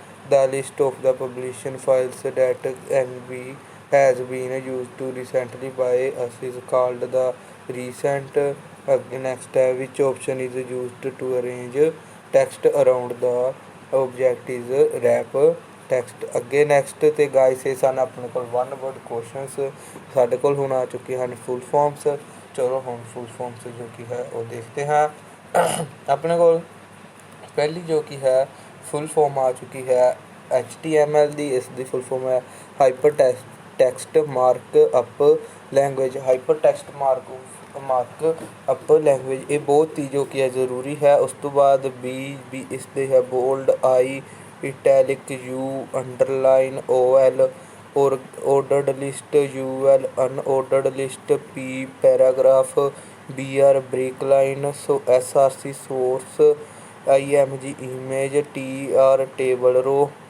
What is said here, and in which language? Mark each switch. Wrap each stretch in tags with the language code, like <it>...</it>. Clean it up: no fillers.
<en>the list of the publication files that has been used to recently by us is called the recent।</en> <hi>next है</hi> <en>which option is used to arrange text around the object is wrap text।</en> <pa>ਅੱਗੇ next ਤੇ guys ਇਹ ਸਨ ਆਪਣੇ ਕੋਲ 1 word questions। ਸਾਡੇ ਕੋਲ ਹੁਣ ਆ ਚੁੱਕੇ ਹਨ full forms। ਚਲੋ ਹੁਣ full forms ਜੋ ਕਿ ਹੈ ਉਹ</pa> <hi>ਦੇਖते हैं।</hi> <pa>ਆਪਣੇ ਕੋਲ ਪਹਿਲੀ ਜੋ ਕਿ ਹੈ full form ਆ ਚੁੱਕੀ ਹੈ HTML ਦੀ। ਇਸ ਦੀ</pa> <en>full form ਹੈ hypertext markup language।</en> <pa>hypertext markup language ਇਹ ਬਹੁਤ ਹੀ ਜੋ ਕਿ ਹੈ ਜ਼ਰੂਰੀ ਹੈ। ਉਸ ਤੋਂ ਬਾਅਦ ਵੀ ਇਸ ਦੇ ਹੈ</pa> <en>bold I italic U underline OL or ordered list UL unordered list P paragraph BR break line so SRC source IMG image TR table row</en>